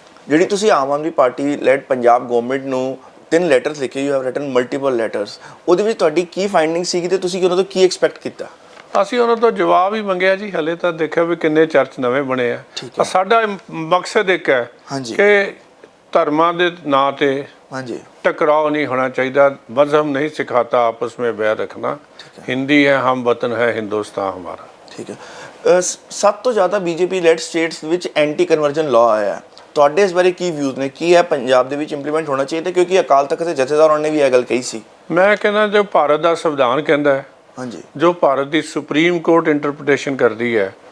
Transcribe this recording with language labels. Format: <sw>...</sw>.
<pa>ਜਿਹੜੀ ਤੁਸੀਂ Aam Aadmi party lead Punjab government ਨੂੰ 3 ਲੈਟਰਸ ਲਿਖੇ,</pa> <en>you have written multiple letters,</en> <pa>ਉਹਦੇ ਵਿੱਚ ਤੁਹਾਡੀ ਕੀ ਫਾਈਂਡਿੰਗ ਸੀਗੀ ਤੇ ਤੁਸੀਂ ਉਹਨਾਂ ਤੋਂ ਕੀ ਐਕਸਪੈਕਟ ਕੀਤਾ? ਅਸੀਂ ਉਹਨਾਂ ਤੋਂ ਜਵਾਬ ਹੀ ਮੰਗਿਆ ਜੀ। ਹਲੇ ਤਾਂ ਦੇਖਿਆ ਵੀ ਕਿੰਨੇ ਚਰਚ ਨਵੇਂ ਬਣੇ ਆ। ਸਾਡਾ ਮਕਸਦ ਇੱਕ ਹੈ ਕਿ ਧਰਮਾਂ ਦੇ ਨਾਂ ਤੇ</pa> <hi>टकराव नहीं होना चाहिए। मजहब नहीं सिखाता आपस में बैर रखना। हिंदी है हम, वतन है हिंदुस्तान हमारा। ठीक है।</hi> <pa>ਸਭ ਤੋਂ ਜ਼ਿਆਦਾ ਬੀਜੇਪੀ ਲੈਡ ਸਟੇਟਸ ਵਿੱਚ ਐਂਟੀ ਕਨਵਰਜਨ ਲਾਅ ਆਇਆ, ਤੁਹਾਡੇ ਇਸ ਬਾਰੇ ਕੀ ਵਿਊਜ਼ ਨੇ? ਕੀ ਹੈ ਪੰਜਾਬ ਦੇ ਵਿੱਚ ਇੰਪਲੀਮੈਂਟ ਹੋਣਾ ਚਾਹੀਦਾ? ਕਿਉਂਕਿ ਅਕਾਲ ਤਖਤ ਦੇ ਜਥੇਦਾਰਾਂ ਨੇ ਵੀ ਇਹ ਗੱਲ ਕਹੀ ਸੀ। ਮੈਂ ਕਹਿੰਦਾ ਜੋ ਭਾਰਤ ਦਾ ਸੰਵਿਧਾਨ ਕਹਿੰਦਾ ਹੈ, ਹਾਂਜੀ ਜੋ ਭਾਰਤ ਦੀ ਸੁਪਰੀਮ ਕੋਰਟ ਇੰਟਰਪ੍ਰੀਟੇਸ਼ਨ ਕਰਦੀ ਹੈ,</pa>